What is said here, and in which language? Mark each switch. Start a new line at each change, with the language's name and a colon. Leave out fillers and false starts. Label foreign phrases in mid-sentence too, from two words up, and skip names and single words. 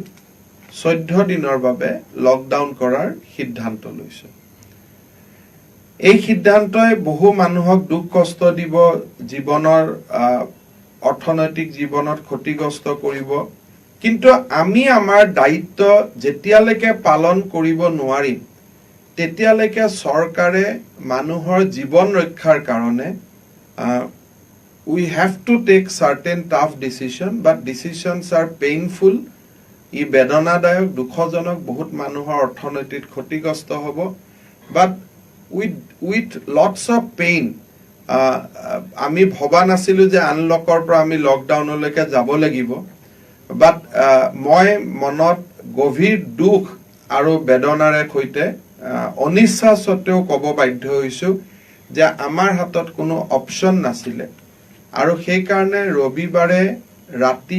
Assamese: 14 দিনৰ বাবে লকডাউন কৰাৰ সিদ্ধান্ত লৈছো এই সিদ্ধান্তই বহু মানুহক দুখ কষ্ট দিব জীৱনৰ অৰ্থনৈতিক জীৱনত ক্ষতিগ্ৰস্ত কৰিব কিন্তু আমি আমাৰ দায়িত্ব যেতিয়ালৈকে পালন কৰিব নোৱাৰিম তেতিয়ালৈকে চৰকাৰে মানুহৰ জীৱন ৰক্ষাৰ কাৰণে
English: we have to take certain tough decision but decisions are painful
Assamese: ই বেদনাদায়ক দুখজনক বহুত মানুহৰ অৰ্থনৈতিক ক্ষতিগ্ৰস্ত হ'ব
English: but with lots of pain
Assamese: আমি ভবা নাছিলো যে আনলকৰ পৰা আমি লকডাউনলৈকে যাব লাগিব বাট মই মনত গভীৰ দুখ আৰু বেদনাৰে সৈতে অনিচ্ছা সত্ত্বেও ক'ব বাধ্য হৈছো যে আমাৰ হাতত কোনো অপচন নাছিলে আৰু সেই কাৰণে ৰবিবাৰে ৰাতি